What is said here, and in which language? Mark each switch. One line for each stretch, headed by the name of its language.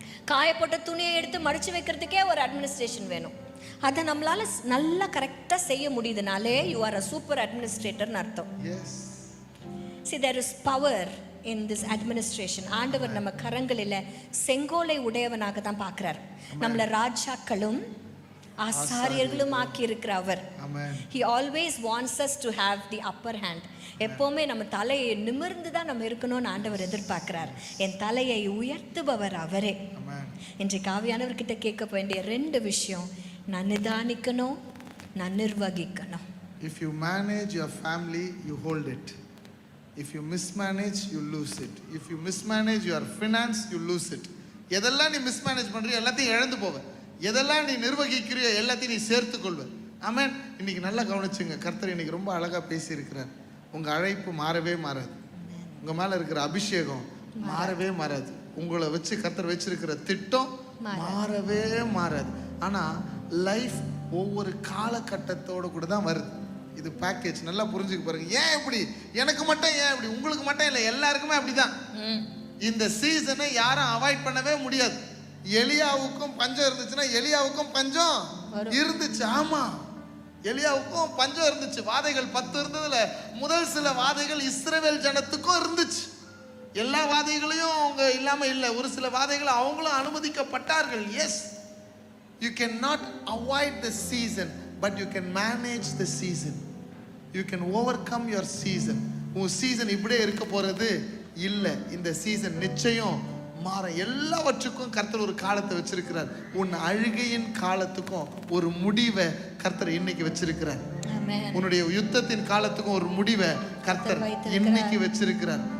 Tamil: காய போட்ட துணியை எடுத்து மடிச்சு வைக்கிறதுக்கே ஒரு அட்மினிஸ்ட்ரேஷன் வேணும். அதை நம்மளால நல்லா கரெக்டா செய்ய முடியுதுனாலே
English: you are a super administrator
Tamil: ன்னு அர்த்தம்.
English: See, there is power in this administration.
Tamil: ஆண்டவர் நம்ம கரங்களில செங்கோலை உடையவனாக தான் பார்க்கிறார். நம்மள ராஜாக்களும் ஆசாரியர்களும் ஆக்கி இருக்கிற அவர்.
English: He always wants us to have the upper hand.
Tamil: எப்பவுமே நம்ம தலையை நிமிர்ந்து தான் நம்ம இருக்கணும்னு ஆண்டவர் எதிர்பார்க்கிறார். என் தலையை உயர்த்துபவர் அவரே. இன்றைக்கு ஆவியானவர்கிட்ட கேட்க வேண்டிய 2 விஷயம், நான் நிதானிக்கணும், நான் நிர்வகிக்கணும்.
English: If you manage your family, you hold it. If you mismanage, you lose it. If you mismanage your finance, you lose it.
Tamil: எதெல்லாம் நீ மிஸ்மேனேஜ் பண்றியோ எல்லாத்தையும் இழந்து போவ. எதெல்லாம் நீ நிர்வகிக்கிறியோ எல்லாத்தையும் நீ சேர்த்து கொள்வ. ஆமென். இன்னைக்கு நல்லா கவனிச்சுங்க, கர்த்தர் இன்னைக்கு ரொம்ப அழகா பேசி இருக்கிறார். உங்க அழைப்பு மாறவே மாறாது. உங்க மேல இருக்கிற அபிஷேகம் மாறவே மாறாது. உங்களை வச்சு கர்த்தர் வச்சிருக்கிற திட்டம் மாறவே மாறாது. ஆனா லைஃப் ஒவ்வொரு காலகட்டத்தோடு கூட தான் வருது. இது பேக்கேஜ், நல்லா புரிஞ்சுக்க பாருங்க. ஏன் இப்படி எனக்கு மட்டும், ஏன் இப்படி உங்களுக்கு மட்டும் இல்லை, எல்லாருக்குமே அப்படிதான். இந்த சீசனை யாரும் அவாய்ட் பண்ணவே முடியாது. எலியாவுக்கும் பஞ்சம் இருந்துச்சுன்னா எலியாவுக்கும் பஞ்சம் இருந்துச்சு. ஆமா, எலியாவுக்கும் பஞ்சம் இருந்துச்சு. வாதைகள் 10 இருந்ததுல முதல் சில வாதைகள் இஸ்ரவேல் ஜனத்துக்கும் இருந்துச்சு. எல்லா வாதைகளையும் அவங்க இல்லாம இல்லை, ஒரு சில வாதைகள் அவங்களும் அனுமதிக்கப்பட்டார்கள்.
English: Yes, you cannot avoid the season, but you can manage the season. You can overcome your season.
Tamil: உன் சீசன் இப்படியே இருக்க போறது இல்லை. இந்த சீசன் நிச்சயம் மாற. எல்லாவற்றுக்கும் கர்த்தர் ஒரு காலத்தை வச்சிருக்கிறார். உன் அழுகையின் காலத்துக்கும் ஒரு முடிவை கர்த்தர் இன்னைக்கு வச்சிருக்கிறார். உன்னுடைய யுத்தத்தின் காலத்துக்கும் ஒரு முடிவை கர்த்தர் இன்னைக்கு வச்சிருக்கிறார்.